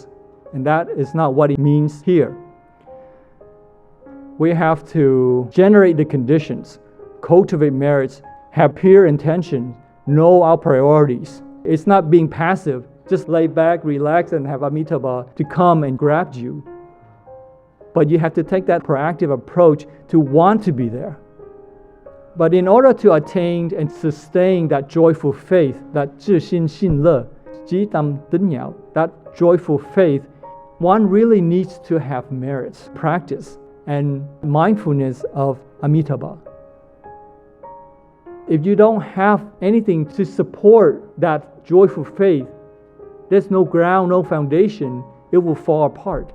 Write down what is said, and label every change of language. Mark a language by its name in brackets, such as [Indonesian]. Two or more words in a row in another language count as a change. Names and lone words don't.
[English] And that is not what it means here. We have to generate the conditions, cultivate merits, have pure intention, know our priorities. It's not being passive, just lay back, relax, and have Amitabha to come and grab you. But you have to take that proactive approach to want to be there. But in order to attain and sustain that joyful faith, that [Chinese] 自信信乐, [Vietnamese] chỉ tâm tín nhạo, [English] that joyful faith, one really needs to have merits, practice, and mindfulness of Amitabha. If you don't have anything to support that joyful faith, there's no ground, no foundation, it will fall apart.